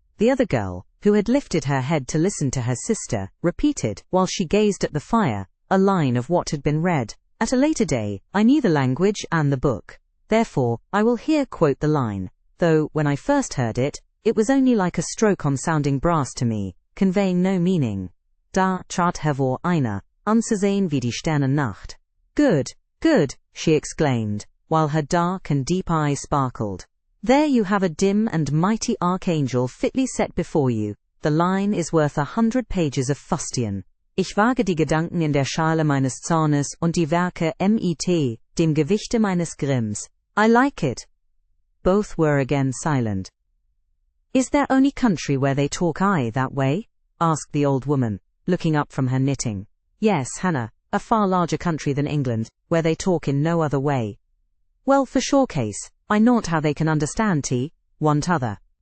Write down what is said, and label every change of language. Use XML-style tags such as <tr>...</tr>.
<en>The other girl, who had lifted her head to listen to her sister, repeated, while she gazed at the fire, a line of what had been read. At a later day, I knew the language and the book. Therefore, I will here quote the line, though, when I first heard it, it was only like a stroke on sounding brass to me, conveying no meaning.</en> <de>Da trat hervor einer, anzusehen wie die Sternennacht.</de> <en>"Good, good," she exclaimed, while her dark and deep eyes sparkled. "There you have a dim and mighty archangel fitly set before you. The line is worth 100 pages of fustian.</en> <de>Ich wage die Gedanken in der Schale meines Zornes und die Werke mit dem Gewichte meines Grimms.</de> <en>I like it." Both were again silent. "Is there any country where they talk I that way?" asked the old woman, looking up from her knitting. "Yes, Hannah, a far larger country than England, where they talk in no other way." "Well, for sure case, I not how they can understand one t'other.</en>